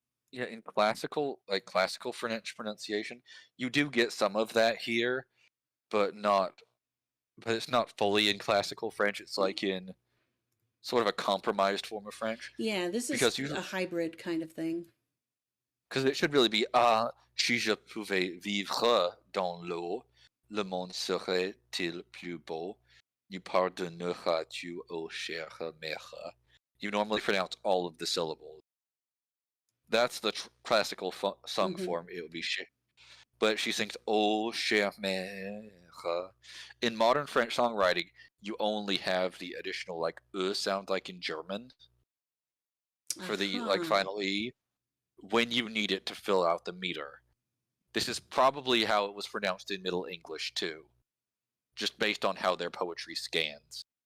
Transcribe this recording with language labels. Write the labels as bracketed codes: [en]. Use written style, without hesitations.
[en] Yeah, in classical French pronunciation, you do get some of that here, but it's not fully in classical French. It's like in sort of a compromised form of French. Yeah, this Because is a hybrid kind of thing. Because it should really be [fr] ah, si je pouvais vivre dans l'eau, le monde serait-il plus beau? You pardonneras-tu, ô chère mère? [en] You normally pronounce all of the syllables. That's the classical sung form. It would be she. But she sings [fr] "ô chère mère." [en] In modern French songwriting, you only have the additional like sound like in German for the like final e when you need it to fill out the meter. This is probably how it was pronounced in Middle English too, just based on how their poetry scans.